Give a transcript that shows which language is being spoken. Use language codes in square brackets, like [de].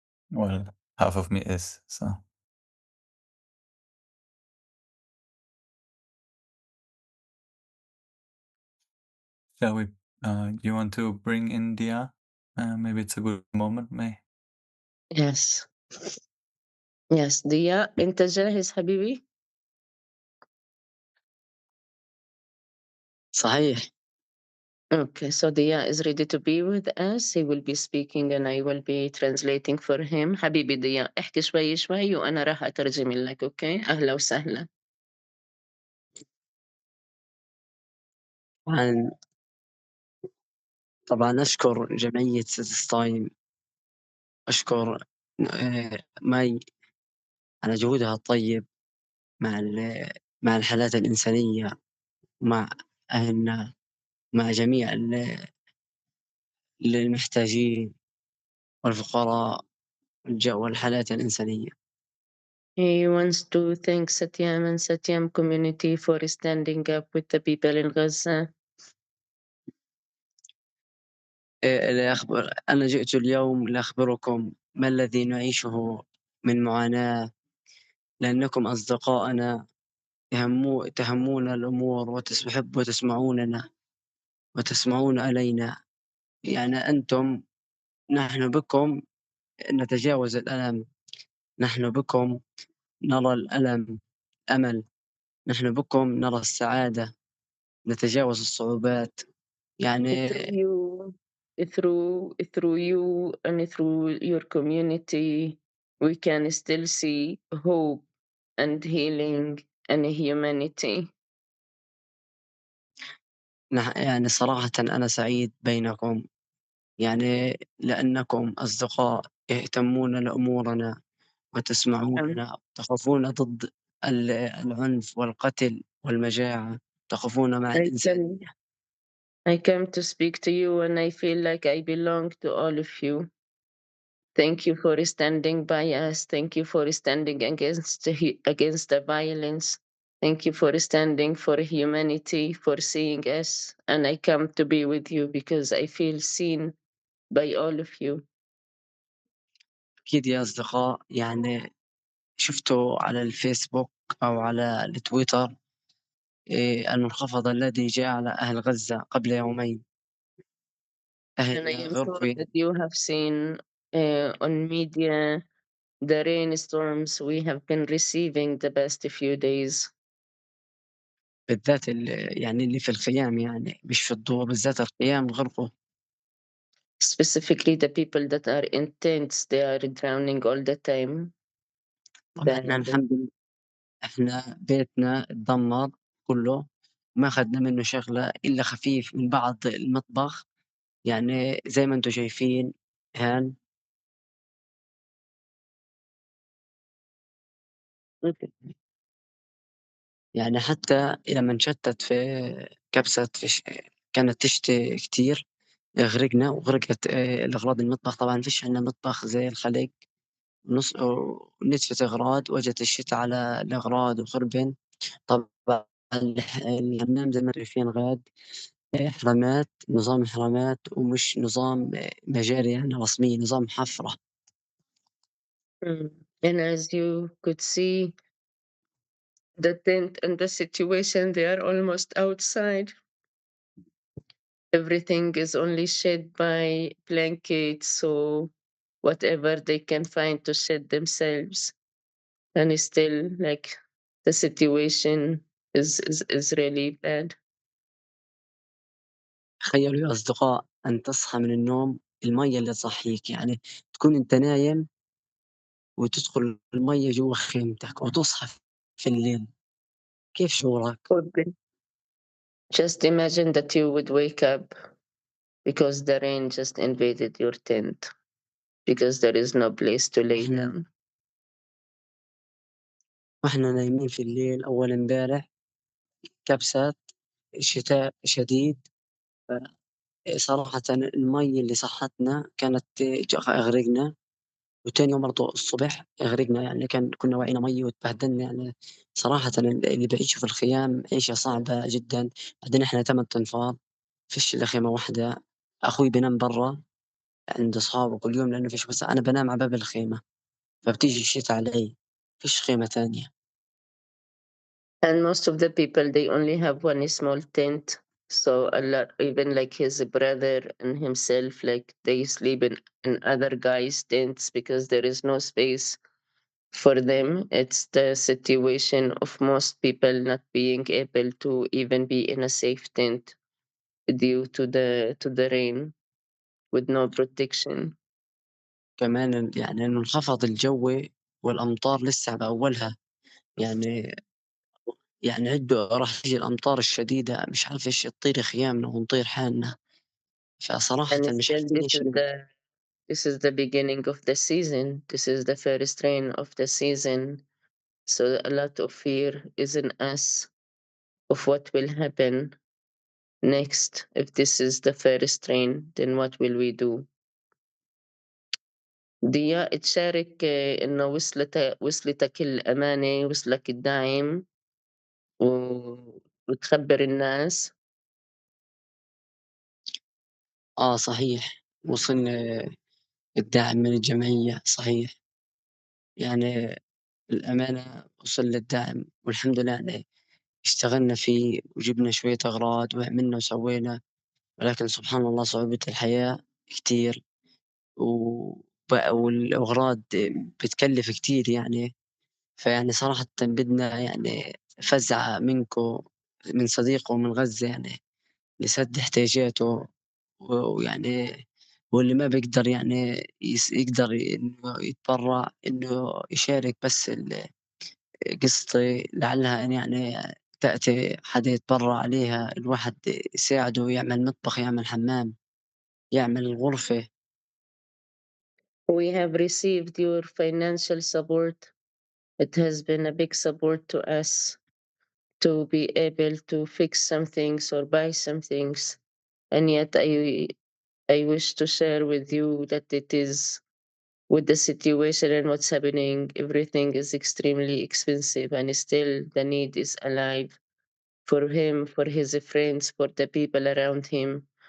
[en] Well, half of me is, so. Shall we, you want to bring in Dia? Maybe it's a good moment, May. Yes. Yes, [ar] Dia, أنت جاهز حبيبي؟ صحيح. [en] Okay, so Dia is ready to be with us. He will be speaking and I will be translating for him. [ar] حبيبي Dia, احكي شوي شوي وأنا راح أترجم لك، أوكي؟ أهلا وسهلا. طبعا طبعا أشكر جمعية ستايم، أشكر ماي على جهودها الطيب مع مع الحالات الإنسانية، مع أهلنا، مع جميع المحتاجين والفقراء والحالات الإنسانية. [en] He wants to thank Satyam and Satyam community for standing up with the people in Gaza. [ar] أنا جئت اليوم لأخبركم ما الذي نعيشه من معاناة، لأنكم أصدقائنا تهمون الأمور وتسمعوننا وتسمعون علينا. يعني أنتم، نحن بكم نتجاوز الألم، نحن بكم نرى الألم أمل، نحن بكم نرى السعادة، نتجاوز الصعوبات. يعني [en] Through you and through your community, we can still see hope and healing and humanity. [ar] يعني صراحة أنا سعيد بينكم، يعني لأنكم أصدقاء يهتمون لأمورنا وتسمعوننا، تقفون ضد العنف والقتل والمجاعة، تقفون مع الإنسانية. [en] I come to speak to you and I feel like I belong to all of you. Thank you for standing by us. Thank you for standing against the violence. Thank you for standing for humanity, for seeing us. And I come to be with you because I feel seen by all of you. [ar] أكيد يا أصدقاء، يعني شُفتوا على الفيسبوك أو على التويتر المنخفض الذي جاء على أهل غزة قبل يومين، [en] And I [ar] أهل [en] am sure [ar] غربي [en] that you have seen on media the rainstorms we have been receiving the past few days, [ar] بالذات يعني اللي في الخيام يعني مش في الضُّوَى، بالذات الخيام غرقوا. [en] specifically the people that are in tents, they are drowning all the time. [ar] طبعًا إحنا [en] The [ar] الحمد لله إحنا بيتنا اتدمّر كُلّه، ما أخدنا منه شغلة إلا خفيف من بعض المطبخ، يعني زي ما أنتم شايفين هان يعني حتى لمّا انشتّت في كبسة كانت تشتي كتير، غرقنا وغرقت الأغراض المطبخ، طبعًا ما فيش عندنا مطبخ زي الخليج، ونتفت أغراض وجت الشتا على الأغراض وخربن. طبعًا الحمام زي ما أنتم شايفين غاد حرامات، نظام حرامات ومش نظام مجاري يعني رسمي، نظام حفرة. Mm. [en] And as you could see, the tent and the situation, they are almost outside. Everything is only shed by blankets, so whatever they can find to shed themselves. And it's still like the situation is really bad. [ar] تخيّلوا يا أصدقاء أن تصحى من النوم المَيّة اللي تصحّيك، يعني تكون أنت نايم وتدخل المَيّة جوّه خيمتك وتصحى في الليل، كيف شعورك؟ [en] Okay. Just imagine that you would wake up because the rain just invaded your tent because there is no place to lay [ar] وإحنا [en] down. [ar] وإحنا نايمين في الليل أول امبارح كبسة شتاء شديد، صراحةً المَيّة اللي صحّتنا كانت أغرقنا، وتاني يوم برضه الصبح غرقنا، يعني كنا واعيين مَيّة واتبهدلنا يعني. صراحةً اللي بيعيشوا في الخيام عيشة صعبة جدًا. بعدين إحنا 8 أنفار، ما فيش إلا خيمة واحدة، أخوي بينام برّا عند أصحابه كل يوم لإنه ما فيش وسع، أنا بانام على باب الخيمة، فبتيجي الشتا علي، ما فيش خيمة تانية. [en] And most of the people, they only have one small tent. So a lot, even like his brother and himself, like they sleep in other guys' tents because there is no space for them. It's the situation of most people not being able to even be in a safe tent due to the rain with no protection. [ar] كمان يعني المنخفض الجوي والأمطار لسه بأولها، يعني عدّوا راح تيجي الأمطار الشديدة مش عارف إيش تطير خيامنا ونطير حالنا، فصراحةً [en] And [ar] مش [en] still, [ar] عارفين إيش [en] this is the beginning of the season. This is the first rain of the season. So a lot of fear is in us of what will happen next. If this is the first rain, then what will we do? [ar] ضياء تشارك إنه وصلتك الأمانة، وصلك الدعم و وتخبّر الناس. صحيح، وصلنا الدعم من الجمعية صحيح، يعني الأمانة وصلنا الدعم والحمد لله يعني اشتغلنا فيه وجبنا شوية أغراض وعملنا وسوينا، ولكن سبحان الله صعوبة الحياة كتير والأغراض بتكلّف كتير يعني. فيعني صراحةً بدنا يعني فزعة منكم من صديقه من غزة يعني لسد احتياجاته، ويعني واللي ما بيقدر يعني يقدر إنه يتبرع إنه يشارك بس قسطي لعلها إن يعني تأتي حدا يتبرع عليها الواحد يساعده يعمل مطبخ، يعمل حمام، يعمل غرفة. [en] We have received your financial support. It has been a big support to us to be able to fix some things or buy some things. And yet I wish to share with you that it is with the situation and what's happening, everything is extremely expensive and still the need is alive for him, for his friends, for the people around him.